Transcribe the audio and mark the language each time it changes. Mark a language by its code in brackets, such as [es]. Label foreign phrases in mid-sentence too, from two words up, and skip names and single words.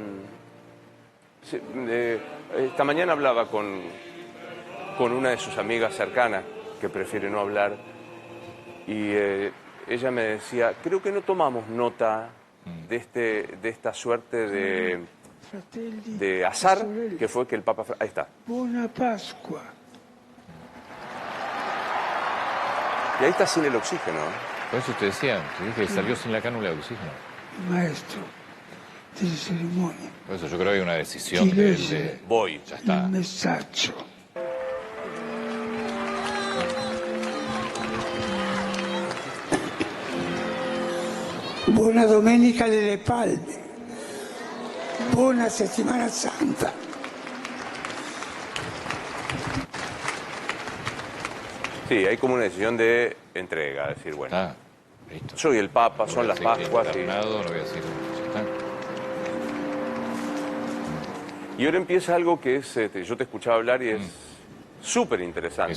[es] esta mañana hablaba con una de sus amigas cercanas, que prefiere no hablar, y ella me decía, creo que no tomamos nota de esta suerte de azar que fue que el Papa... Ahí está. [it] Buona Pasqua. [es] Y ahí está sin el oxígeno, ¿eh? Por eso te decía, te dije que salió sin la cánula de oxígeno. [it] Il maestro delle cerimonie. [es] Por eso yo creo que hay una decisión [it] Chi [es] de él [it] legge [es] de... Voy. Ya [it] il [es] está. [it] messaggio. Buona Domenica delle Palme. Buona Settimana Santa. [es] Sí, hay como una decisión de entrega, decir, bueno, Está. Listo. soy el Papa, No son voy a las decir Pascuas. internado, no voy a decir... Ya está. Y ahora empieza algo que es, yo te escuchaba hablar y es súper interesante,